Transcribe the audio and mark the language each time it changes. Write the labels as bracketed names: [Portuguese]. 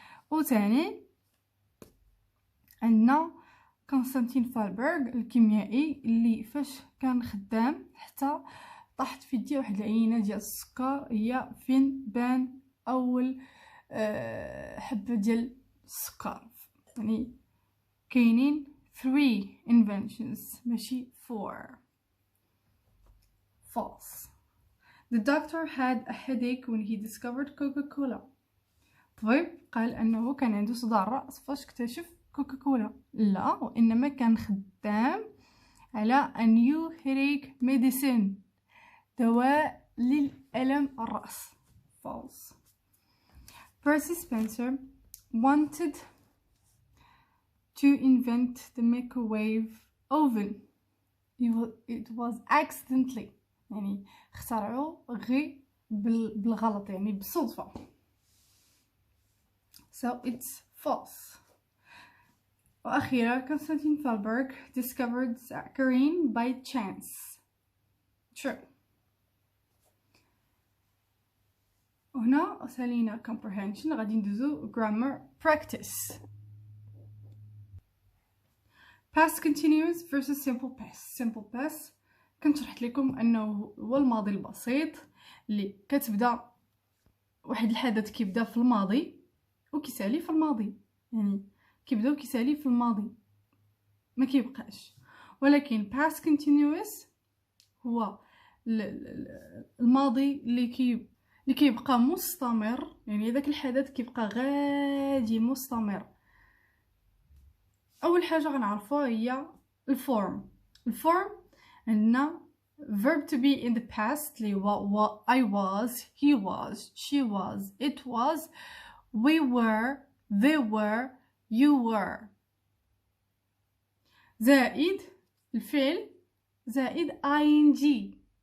[Arabic] وثاني عندنا كونستانتين فالبرغ الكيميائي اللي فاش كان خدام حتى طاحت في يديه واحد العينه ديال السكر، هي فين بان اول حبه ديال السكر. يعني كاينين 3 inventions ماشي 4. [English] False. The doctor had a headache when he discovered Coca-Cola. [Arabic] طبيب قال انه كان عنده صداع الراس فاش اكتشف كوكاكولا. لا، وانما كان خدام على [English] a new headache medicine، [Arabic] دواء للألم الرأس. [English] False. Percy Spencer wanted to invent the microwave oven. It was accidentally، [Arabic] يعني اخترعوه غير بالغلط، يعني بالصدفة. [English] So it's false. [Arabic] وأخيرا [English] Constantin Fahlberg discovered saccharin by chance. True. [Arabic] وهنا سالينا comprehension، غادي ندوزو [English] grammar practice. Past continuous versus simple past. Simple past [Arabic] كنت شرحت لكم انه هو الماضي البسيط اللي كتبدا واحد الحدث كيبدا في الماضي وكيسالي في الماضي، يعني كيبدا وكيسالي في الماضي ما كيبقاش. ولكن past continuous هو الماضي اللي كيبقى مستمر، يعني داك الحدث كيبقى غادي مستمر. اول حاجه غنعرفوها هي الفورم. الفورم عندنا [English] verb to be in the past [Arabic] اللي هو [English] I was, he was, she was, it was, we were, they were, you were، [Arabic] زائد الفعل زائد ing.